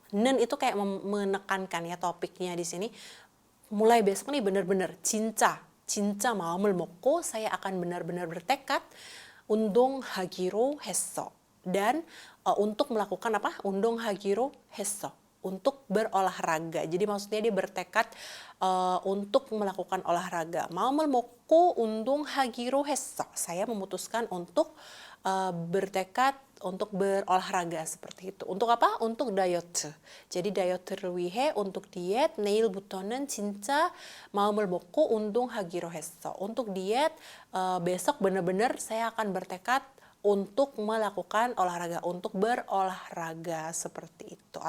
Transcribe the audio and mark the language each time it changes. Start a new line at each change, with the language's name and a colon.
Indonesian: Nen itu kayak menekankan ya topiknya di sini. Mulai besok nih benar-benar
Korean: 진짜 마음을 먹고
Indonesian: saya akan benar-benar bertekad
Korean: 운동하기로 했어.
Indonesian: Dan untuk melakukan apa?
Korean: 운동하기로 했어.
Indonesian: Untuk berolahraga. Jadi maksudnya dia bertekad untuk melakukan olahraga.
Korean: 마음을 먹고 운동하기로 했어.
Indonesian: Saya memutuskan untuk bertekad untuk berolahraga seperti itu. Untuk apa? Untuk 다이어트. Jadi
Korean: 다이어트를 위해
Indonesian: untuk diet.
Korean: 내일부터는 진짜 마음을 먹고 운동하기로 했어.
Indonesian: Untuk diet besok benar-benar saya akan bertekad untuk melakukan olahraga, untuk berolahraga seperti itu.